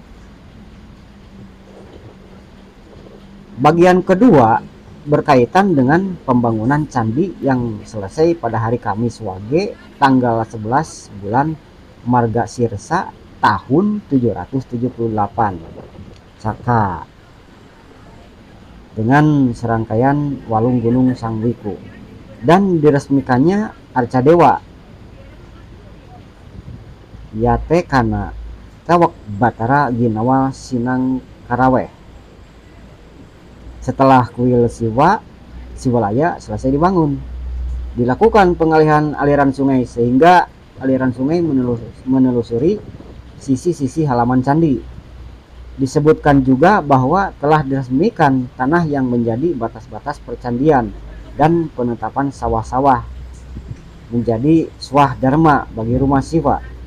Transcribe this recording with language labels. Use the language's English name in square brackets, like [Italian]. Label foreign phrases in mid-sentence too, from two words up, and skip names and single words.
[Indonesian] Bagian kedua berkaitan dengan pembangunan candi yang selesai pada hari Kamis Wage tanggal 11 bulan Margasirsa tahun 778 Caka, dengan serangkaian walung gunung Sangwiku, dan diresmikannya Arca Dewa Yate Kana Tawak Batara Ginawa Sinang Karaweh. Setelah kuil Siwalaya selesai dibangun, dilakukan pengalihan aliran sungai sehingga aliran sungai menelusuri sisi-sisi halaman candi. Disebutkan juga bahwa telah diresmikan tanah yang menjadi batas-batas percandian dan penetapan sawah-sawah menjadi swah dharma bagi rumah Siwa.